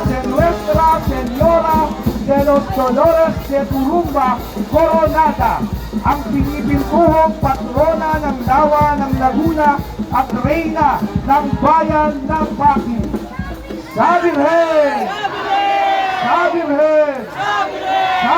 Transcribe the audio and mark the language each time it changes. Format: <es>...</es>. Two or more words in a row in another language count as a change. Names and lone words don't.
<tl>de Nuestra Señora de los Dolores de Turumba, Coronada, ang pinipintuhong patrona ng Lawa ng Laguna at Reyna ng Bayan ng Baguio. Sa Virgen! Sa Virgen!</tl>